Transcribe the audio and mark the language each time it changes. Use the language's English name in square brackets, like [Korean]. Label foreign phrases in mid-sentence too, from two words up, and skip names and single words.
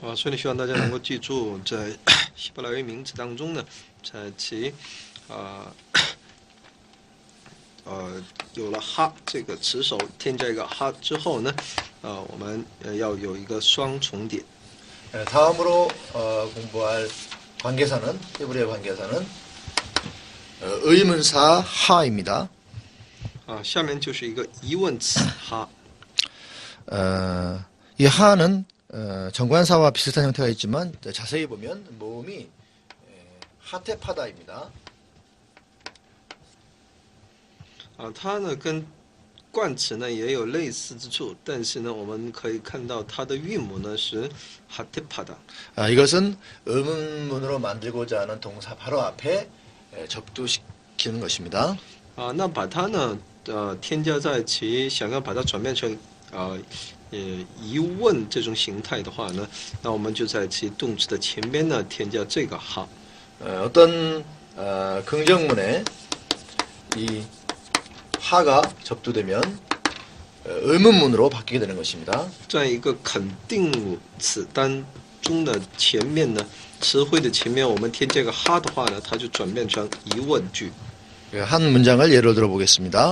[Chinese] 所以希望大家能够记住，在希伯来语名字当中呢，在其有了哈这个词首添加一个哈之后呢，我们要有一个双重点。 [Korean] 다음으로 공부할 관계사는 히브리어 관계사는 의문사 하입니다. [Chinese] 下面就是一个疑问词哈。 [Korean] 이 하는 정관사와 비슷한 형태가 있지만 자세히 보면 모음이 하테파다입니다. [Chinese] 它呢跟冠词呢也有类似之处，但是呢我们可以看到它的韵母呢是 하테파다。 [Korean] 이것은 의문문으로 만들고자 하는 동사 바로 앞에 접두시키는 것입니다. [Chinese] 那把它呢添加在其想要把它转变成疑问这种形态的话呢，那我们就在其动词的前边呢添加这个哈。 [Korean] 어떤 긍정문에 이 하가 접두되면 의문문으로 바뀌게 되는 것입니다. [Chinese] 在一个肯定词当中的前面呢，词汇的前面我们添加个哈的话呢，它就转变成疑问句。 [Korean] 한 문장을 예로 들어보겠습니다.